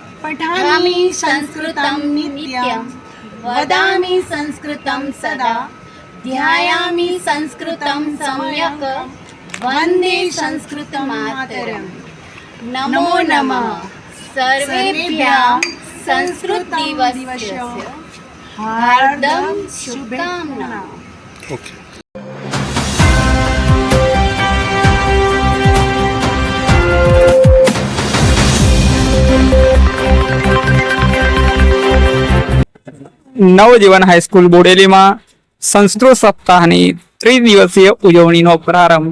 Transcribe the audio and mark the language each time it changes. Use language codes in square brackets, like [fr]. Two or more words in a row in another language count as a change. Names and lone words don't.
[sa] पठामि संस्कृतं नित्यं वदामि संस्कृतं सदा ध्यायामि संस्कृतं सम्यक् वन्दे संस्कृतमातरम्। नमो नमः सर्वेभ्यः संस्कृतदिवसस्य हार्दं शुभकामनाः। [gu] નવજીવન હાઈસ્કૂલ બોડેલીમાં સંસ્કૃત સપ્તાહની ત્રિદિવસીય ઉજવણીનો પ્રારંભ।